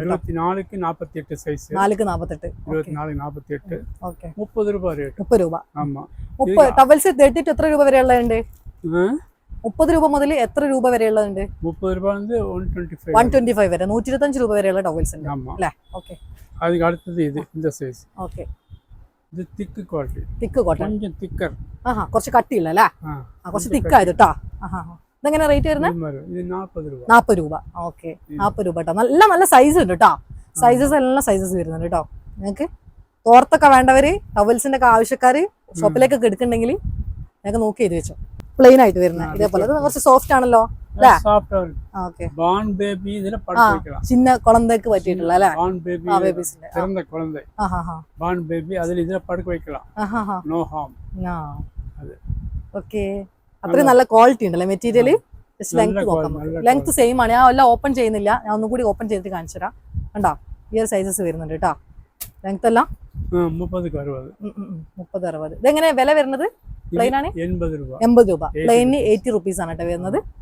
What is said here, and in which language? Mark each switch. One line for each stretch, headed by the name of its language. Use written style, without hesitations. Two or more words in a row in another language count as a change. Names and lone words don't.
Malayalam: 24ക്ക് 48 സൈസ് 4ക്ക് 48 24 48 30 രൂപ റേറ്റ് 30 രൂപ ആമാ 30 ടവൽസ് 30 എത്ര രൂപ വരെ ഉള്ളതുണ്ട് 30 രൂപ മുതൽ എത്ര രൂപ വരെ ഉള്ളതുണ്ട് 30 രൂപ 125 വരെ 125 രൂപ വരെയുള്ള ടവൽസ് ഉണ്ട് അല്ലേ ഓക്കെ
Tamil: அதுக்கு அடுத்தது இது இந்த சைஸ்
Malayalam: ഓക്കെ ഇത്
English: thick quality thick cotton
Tamil: கொஞ்சம் തിക്കർ
Malayalam: കുറച്ച് കട്ടിയില്ല അല്ലേ കുറച്ച് തിക്ക് ആയത് കേട്ടോ ഇതെങ്ങനെ റേറ്റ് വരുന്നത് ഇത് 40 രൂപ ഓക്കെ 40 രൂപ കേട്ടോ നല്ല നല്ല സൈസ് ഉണ്ട് കേട്ടോ സൈസസ് എല്ലാം സൈസസ് വരുന്നുണ്ട് കേട്ടോ നിങ്ങൾക്ക് തോർത്തൊക്കെ വേണ്ടവര് ടവൽസിന്റെ ഒക്കെ ആവശ്യക്കാര് ഷോപ്പിലേക്കൊക്കെ എടുക്കണ്ടെങ്കിൽ ഞങ്ങൾക്ക് നോക്കി ചെയ്ത് വെച്ചോ പ്ലെയിൻ ആയിട്ട് വരുന്നത് ഇതേപോലെ ഇത് കുറച്ച് സോഫ്റ്റ് ആണല്ലോ അല്ലേ?
Tamil: சாஃப்டா
Malayalam: ഓക്കെ
English: born baby
Tamil: இதுல படுக்க வைக்கலாம். சின்ன குழந்தைக்கு
Malayalam: പറ്റിയിട്ടുള്ള അല്ലേ?
English: born baby
Malayalam: ബേബീസിന്റെ
Tamil: பிறந்த குழந்தை
English: born baby
Tamil: அதுல இதுல படுக்க வைக்கலாம்.
English: no harm. அது
Malayalam: ഓക്കെ അത്രയും നല്ല ക്വാളിറ്റി ഉണ്ടല്ലേ മെറ്റീരിയൽ.
English: just length
Malayalam: നോക്കാം,
English: length same
Malayalam: ആണ്. ഞാൻ എല്ലാം ഓപ്പൺ ചെയ്യുന്നില്ല, ഞാൻ ഒന്നും കൂടി ഓപ്പൺ ചെയ്തിട്ട് കാണിച്ചു തരാം. കണ്ടോ ഈ ഒരു സൈസസ് വരുന്നുണ്ട് കേട്ടോ. ലെങ്ത് എല്ലാം 30-60. ഇതെങ്ങനെ വില വരുന്നത്? പ്ലെയിൻ ആണ് 80 രൂപ. പ്ലെയിന് 80 റുപ്പീസ് ആണ് കേട്ടോ വരുന്നത്.